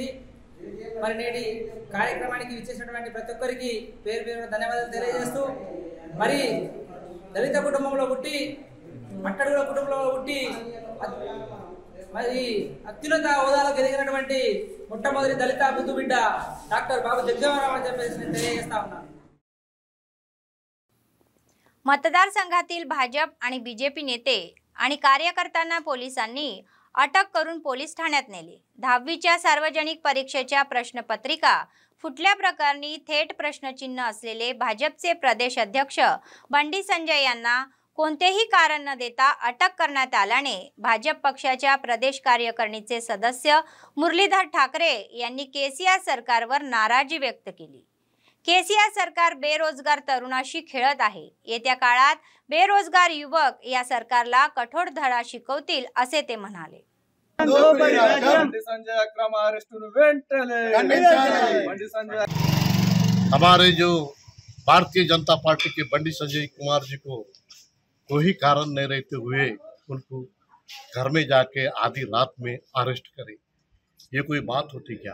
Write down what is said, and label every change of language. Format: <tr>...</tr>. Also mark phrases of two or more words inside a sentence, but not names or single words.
<te>మరి నేటి కార్యక్రమానికి విచ్చేసినటువంటి ప్రతి ఒక్కరికి పేరు పేరున ధన్యవాదాలు తెలియజేస్తూ, మరి దళిత కుటుంబంలో పుట్టి, అట్టడుగుల కుటుంబంలో పుట్టి, మరి అత్యున్నత హోదాలో ఎదిగినటువంటి మొట్టమొదటి దళిత ముద్దు బిడ్డ డాక్టర్ బాబు జగజీవన్ రామ్ అని చెప్పేసి నేను తెలియజేస్తా ఉన్నాను।</te> <mr>मतदारसंघातील भाजप आणि बीजेपी नेते आणि कार्यकर्त्यांना पोलिसांनी अटक करून पोलीस ठाण्यात नेले। 10वीच्या सार्वजनिक परीक्षेच्या प्रश्नपत्रिका फुटल्या प्रकरणी थेट प्रश्नचिन्ह असलेले भाजपचे प्रदेश अध्यक्ष बंडी संजय यांना कोणतेही कारण न देता अटक करण्यात आल्याने भाजप पक्षाच्या प्रदेश कार्यकारिणीचे सदस्य मुरलीधर ठाकरे यांनी केसीआर सरकारवर नाराजी व्यक्त केली। केसीआर सरकार बेरोजगार तरुणाशी खेळत आहे. येत्या काळात बेरोजगार युवक या सरकारला कठोर धडा शिकवतील असे ते म्हणाले.</mr> <hi>हमारे जो भारतीय जनता पार्टी के बंडी संजय कुमार जी को कोई कारण नहीं रहते हुए उनको घर में जाके आधी रात में अरेस्ट करे, ये कोई बात होती क्या?</hi>